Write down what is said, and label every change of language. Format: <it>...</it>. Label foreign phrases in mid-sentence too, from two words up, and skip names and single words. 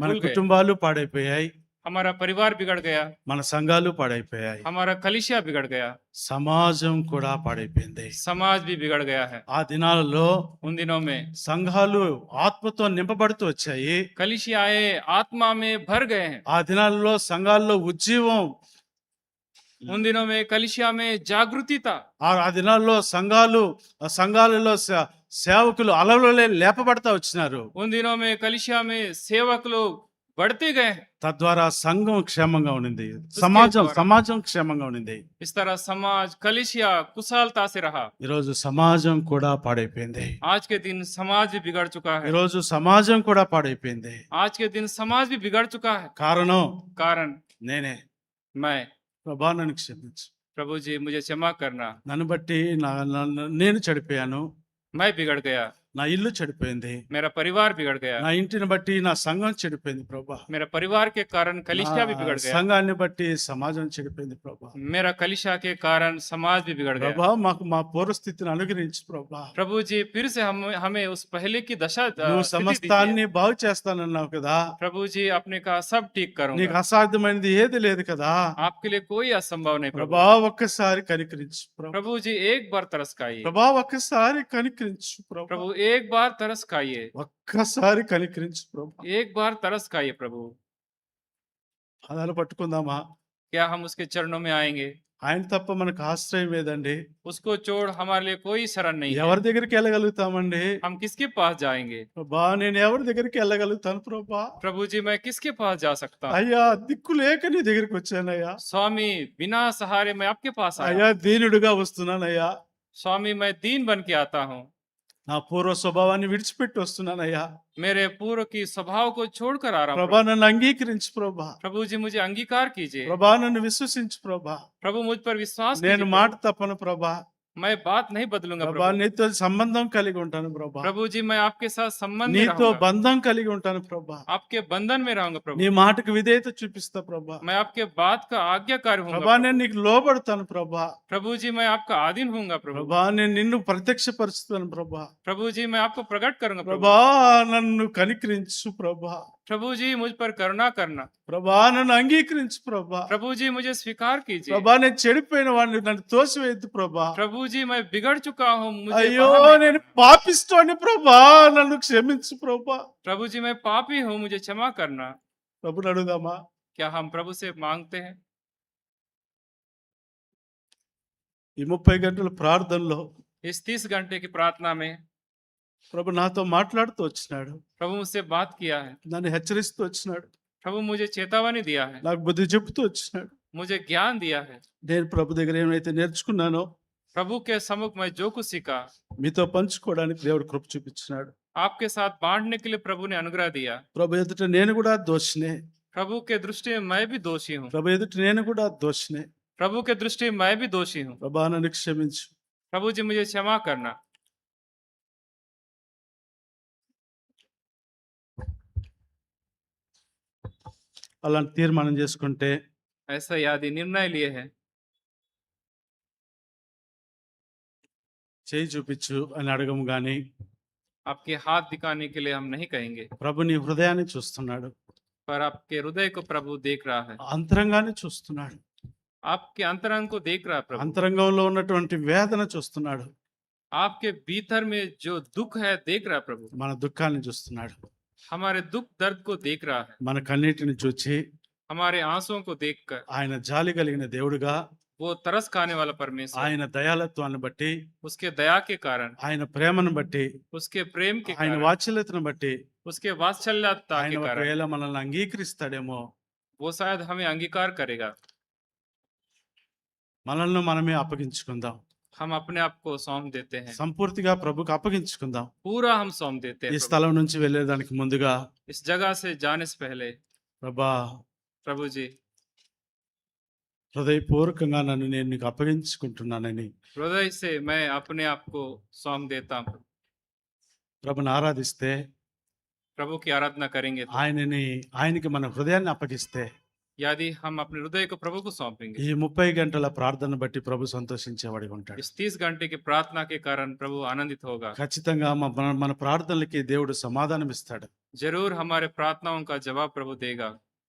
<te>మన</te> <hi>भूल गए.</hi> <te>కుటుంబాలు పాడైపోయాయి,</te> <hi>हमारा परिवार बिगड़ गया,</hi> <te>మన సంఘాలు పాడైపోయాయి,</te> <hi>हमारा कलिसिया बिगड़ गया,</hi> <te>సమాజం కూడా పాడైపోయింది.</te> <hi>समाज भी बिगड़ गया है.</hi> <te>ఆ దినాలలో</te> <hi>उन दिनों में</hi> <te>సంఘాలు ఆత్మతో నింపబడుతూ వచ్చాయి.</te> <hi>कलिसियाएं आत्मा में भर गए हैं.</hi> <te>ఆ దినాలలో సంఘాల్లో ఉజ్జీవం</te> <hi>उन दिनों में कलीसिया में जागृति था।</hi> <te>ఆ దినాల్లో సంఘాలలో సేవకులు అలవలే లేపబడతా వచ్చినారు.</te> <hi>उन दिनों में कलीसिया में सेवक लोग बढ़ते गए।</hi> <te>తద్వారా సంఘం క్షేమంగా ఉండింది, ద్వారా. సమాజం క్షేమంగా ఉండింది.</te> <hi>इस तरह समाज कलीसिया कुशलता से रहा।</hi> <te>ఈరోజు సమాజం కూడా పాడైపోయింది.</te> <hi>आज के दिन समाज भी बिगड़ चुका है।</hi> <te>ఈరోజు సమాజం కూడా పాడైపోయింది.</te> <hi>आज के दिन समाज भी बिगड़ चुका है।</hi> <te>కారణం</te> <hi>कारण</hi> <te>నేనే.</te> <hi>मैं।</hi> <te>ప్రభా నన్ను క్షమించు.</te> <hi>प्रभु जी मुझे क्षमा करना,</hi> <te>నన్ను బట్టి నేను చెడిపోయాను.</te> <hi>मैं बिगड़ गया,</hi> <te>నా ఇల్లు చెడిపోయింది.</te> <hi>मेरा परिवार बिगड़ गया,</hi> <te>నా ఇంటిని బట్టి నా సంఘం చెడిపోయింది ప్రభా.</te> <hi>मेरा परिवार के कारण कलीसिया भी बिगड़ गया,</hi> <te>సంఘాన్ని బట్టి సమాజం చెడిపోయింది ప్రభా.</te> <hi>मेरा कलीसिया के कारण समाज भी बिगड़ गया।</hi> <te>ప్రభా మాకు మా పూర్వస్థితిని అనుగ్రహించు ప్రభా.</te> <hi>प्रभु जी फिर से हमें उस पहले की दशा</hi> <te>నువ్వు</te> <hi>स्थिति</hi> <te>సమస్తాన్ని</te> <hi>दीजिए।</hi> <te>బాగు చేస్తానన్నావు కదా.</te> <hi>प्रभु जी अपने का सब ठीक</hi> <te>నీకు</te> <hi>करूंगा,</hi> <te>అసాధ్యమైనది ఏది లేదు కదా.</te> <hi>आपके लिए कोई असंभव नहीं। प्रभु</hi> <te>ప్రభా ఒక్కసారి కనికరించు ప్రభా.</te> <hi>प्रभु जी एक बार तरस खाइए,</hi> <te>ప్రభా ఒక్కసారి కనికరించు ప్రభా.</te> <hi>प्रभु एक बार तरस खाइए,</hi> <te>ఒక్కసారి కనికరించు ప్రభా.</te> <hi>एक बार तरस खाइए। प्रभु</hi> <te>పాదాలు పట్టుకుందామా?</te> <hi>क्या हम उसके चरणों में आएंगे?</hi> <te>ఆయన తప్ప మనకు ఆశ్రయం ఏదండి?</te> <hi>उसको छोड़ हमारे लिए कोई शरण नहीं है।</hi> <te>ఎవరి దగ్గరికి వెళ్ళగలుగుతామండి?</te> <hi>हम किसके पास जाएंगे?</hi> <te>ప్రభా నేను ఎవరి దగ్గరికి వెళ్ళగలుగుతాను ప్రభా?</te> <hi>प्रभु जी मैं किसके पास जा सकता हूँ?</hi> <te>అయ్యా దిక్కు లేక నీ దగ్గరికి వచ్చానయ్యా.</te> <hi>स्वामी बिना सहारे मैं आपके पास आया।</hi> <te>అయ్యా దీనుడుగా వస్తున్నానయ్యా.</te> <hi>स्वामी मैं दीन बन के आता हूँ,</hi> <te>నా పూర్వ స్వభావాన్ని విడిచిపెట్టి వస్తున్నానయ్యా.</te> <hi>मेरे पूर्व की स्वभाव को छोड़कर आ रहा हूँ।</hi> <te>ప్రభా నన్ను అంగీకరించు ప్రభా.</te> <hi>प्रभु जी मुझे अंगीकार कीजिए।</hi> <te>ప్రభా నన్ను విశ్వసించు ప్రభా.</te> <hi>प्रभु मुझ पर विश्वास</hi> <te>నేను</te> <hi>कीजिए।</hi> <te>మాట తప్పను ప్రభా.</te> <hi>मैं बात नहीं बदलूंगा।</hi> <te>ప్రభా</te> <hi>प्रभु</hi> <te>నీతో సంబంధం కలిగి ఉంటాను ప్రభా.</te> <hi>प्रभु जी मैं आपके साथ संबंध में</hi> <te>నీతో</te> <hi>रहूंगा,</hi> <te>బంధం కలిగి ఉంటాను ప్రభా.</te> <hi>आपके बंधन में रहूंगा। प्रभु</hi> <te>నీ మాటకు విధేయత చూపిస్తా ప్రభా.</te> <hi>मैं आपके बात का आज्ञाकारी हूँ।</hi> <te>ప్రభా నేను నీకు లోబడతాను ప్రభా.</te> <hi>प्रभु जी मैं आपका आधीन हूँगा। प्रभु</hi> <te>ప్రభా నేను నిన్ను ప్రత్యక్షపరుస్తాను ప్రభా.</te> <hi>प्रभु जी मैं आपको प्रकट करूंगा। प्रभु</hi> <te>ప్రభా నన్ను కనికరించు ప్రభా.</te> <hi>प्रभु जी मुझ पर करुणा करना।</hi> <te>ప్రభా నన్ను అంగీకరించు ప్రభా.</te> <hi>प्रभु जी मुझे स्वीकार कीजिए।</hi> <te>ప్రభా నేను చెడిపోయిన వాడిని నన్ను తోసివేయద్దు ప్రభా.</te> <hi>प्रभु जी मैं बिगड़ चुका हूँ, मुझे</hi> <te>అయ్యో</te> <hi>बाहर नहीं</hi> <te>నేను</te> <hi>करना।</hi> <te>పాపిస్తోని ప్రభా నన్ను క్షమించు ప్రభా.</te> <hi>प्रभु जी मैं पापी हूँ, मुझे क्षमा करना।</hi> <te>ప్రభుని అడుగుదామా?</te> <hi>क्या हम प्रभु से मांगते हैं?</hi> <te>ఈ 30 గంటల ప్రార్థనలో</te> <hi>इस 30 घंटे की प्रार्थना में</hi> <te>ప్రభు నాతో మాట్లాడుతూ వచ్చినాడు.</te> <hi>प्रभु मुझसे बात किया है।</hi> <te>నన్ను హెచ్చరిస్తూ వచ్చినాడు.</te> <hi>प्रभु मुझे चेतावनी दिया है,</hi> <te>నాకు బుద్ధి చెబుతూ వచ్చినాడు.</te> <hi>मुझे ज्ञान दिया है।</hi> <te>నేను ప్రభు దగ్గర ఏమైతే నేర్చుకున్నానో</te> <hi>प्रभु के सम्मुख मैं जो कुछ सीखा,</hi> <te>మీతో పంచుకోవడానికి దేవుడు కృప చూపించినాడు.</te> <hi>आपके साथ बांटने के लिए प्रभु ने अनुग्रह दिया।</hi> <te>ప్రభు ఎదుట నేను కూడా దోషినే.</te> <hi>प्रभु के दृष्टि में मैं भी दोषी हूँ।</hi> <te>ప్రభు ఎదుట నేను కూడా దోషినే.</te> <hi>प्रभु के दृष्टि में मैं भी दोषी हूँ।</hi> <te>ప్రభా నన్ను క్షమించు.</te> <hi>प्रभु जी मुझे क्षमा करना।</hi> <te>అలాంటి తీర్మానం చేసుకుంటే</te> <hi>ऐसा यदि निर्णय लिए है,</hi> <te>చేయి చూపించు అని అడగము గాని</te> <hi>आपके हाथ दिखाने के लिए हम नहीं कहेंगे,</hi> <te>ప్రభు నీ హృదయాన్ని చూస్తున్నాడు.</te> <hi>पर आपके हृदय को प्रभु देख रहा है,</hi> <te>అంతరంగాన్ని చూస్తున్నాడు.</te> <hi>आपके अंतरंग को देख रहा है। प्रभु</hi> <te>అంతరంగంలో ఉన్నటువంటి వేదన చూస్తున్నాడు.</te> <hi>आपके भीतर में जो दुख है देख रहा है। प्रभु</hi> <te>మన దుఃఖాన్ని చూస్తున్నాడు.</te> <hi>हमारे दुख दर्द को देख रहा है,</hi> <te>మన కన్నీటిని చూచి</te> <hi>हमारे आंसुओं को देखकर</hi> <te>ఆయన జాలి కలిగిన దేవుడుగా,</te> <hi>वो तरस खाने वाला परमेश्वर,</hi> <te>ఆయన దయాలత్వాన్ని బట్టి,</te> <hi>उसके दया के कारण,</hi> <te>ఆయన ప్రేమను బట్టి,</te> <hi>उसके प्रेम के</hi> <te>ఆయన</te> <hi>कारण,</hi> <te>వాత్సల్యతను బట్టి</te> <hi>उसके वात्सल्यता</hi> <te>ఆయన</te> <hi>के कारण</hi> <te>ఒకవేళ మనల్ని అంగీకరిస్తాడేమో.</te> <hi>वो शायद हमें अंगीकार करेगा।</hi> <te>మనల్ని మనమే అప్పగించుకుందాం.</te> <hi>हम अपने आप को सौंप देते हैं,</hi> <te>సంపూర్తిగా ప్రభుకు అప్పగించుకుందాం.</te> <hi>पूरा हम सौंप देते</hi> <te>ఈ</te> <hi>हैं। प्रभु,</hi> <te>స్థలం నుంచి వెళ్ళేదానికి ముందుగా</te> <hi>इस जगह से जाने से पहले</hi> <te>ప్రభా</te> <hi>प्रभु जी</hi> <te>హృదయపూర్వకంగా నన్ను నేను నీకు అప్పగించుకుంటున్నానని</te> <hi>हृदय से मैं अपने आप को सौंप देता हूँ।</hi> <te>ప్రభుని ఆరాధిస్తే,</te> <hi>प्रभु की आराधना करेंगे तो</hi> <te>ఆయనకి మన హృదయాన్ని అప్పగిస్తే</te> <hi>यदि हम अपने हृदय को प्रभु को सौंपेंगे,</hi> <te>ఈ 30 గంటల ప్రార్థన బట్టి ప్రభు సంతోషించేవాడిగా ఉంటాడు.</te> <hi>इस 30 घंटे की प्रार्थना के कारण प्रभु आनंदित होगा।</hi> <te>ఖచ్చితంగా మన ప్రార్థనలకి దేవుడు సమాధానం ఇస్తాడు.</te> <hi>जरूर हमारे प्रार्थनाओं का जवाब प्रभु देगा।</hi>